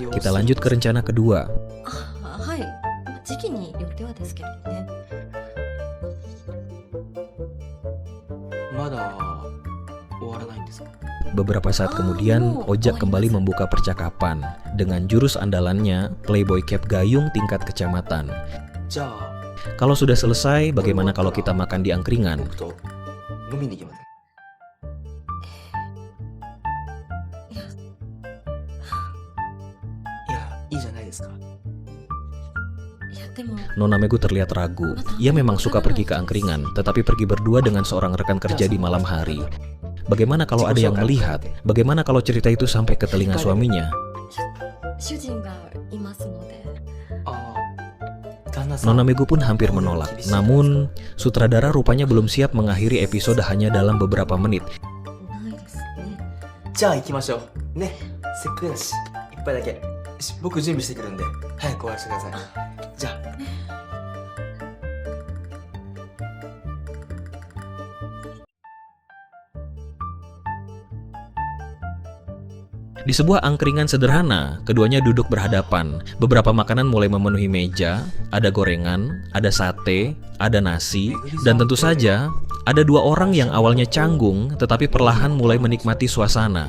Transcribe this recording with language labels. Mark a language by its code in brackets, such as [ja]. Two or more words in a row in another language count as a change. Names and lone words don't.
[id] Kita lanjut ke rencana kedua. Beberapa saat kemudian, Ojak kembali membuka percakapan dengan jurus andalannya, Playboy Cap Gayung tingkat kecamatan. Kalau sudah selesai, bagaimana kalau kita makan di angkringan? [ja] 僕と飲みに行きません？いや、いいじゃないですか。 [id] Nona Megu terlihat ragu. Ia memang suka pergi ke angkringan, tetapi pergi berdua dengan seorang rekan kerja di malam hari. Bagaimana kalau ada yang melihat? Bagaimana kalau cerita itu sampai ke telinga suaminya? [ja] 主人がいますので。ああ、旦那さん。 [id] Nona Megu pun hampir menolak. Namun, sutradara rupanya belum siap mengakhiri episode hanya dalam beberapa menit. [ja] ないですね。じゃあ行きましょう。ね、せっかくだし、一杯だけ。僕準備してくるんで、早く終わらせてください。じゃあ。 [id] Di sebuah angkringan sederhana, keduanya duduk berhadapan. Beberapa makanan mulai memenuhi meja, ada gorengan, ada sate, ada nasi, dan tentu saja ada dua orang yang awalnya canggung tetapi perlahan mulai menikmati suasana.